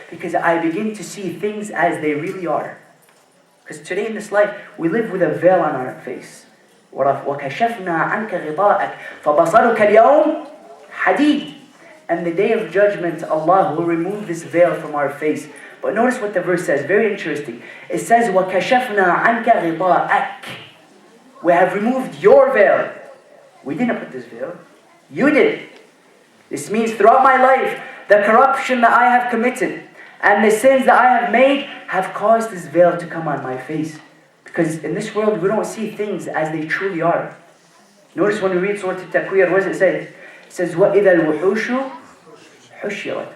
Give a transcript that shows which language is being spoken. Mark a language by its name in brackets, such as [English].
[English] Because I begin to see things as they really are. Because today in this life, we live with a veil on our face. [Arabic] وَكَشَفْنَا عَنْكَ غِطَاءَكَ فَبَصَرُكَ الْيَوْمِ حَدِيدٌ. [English] And the day of judgment, Allah will remove this veil from our face. But notice what the verse says, very interesting. It says, [Arabic] وَكَشَفْنَا عَنْكَ غِطَاءَكَ. [English] We have removed your veil. We didn't put this veil. You did. This means throughout my life, the corruption that I have committed and the sins that I have made have caused this veil to come on my face. Because in this world, we don't see things as they truly are. Notice when we read Surah Al-Takwir, what does it say? It says, [Arabic] وَإِذَا الْوُحُوشُ حُشِّرَتْ.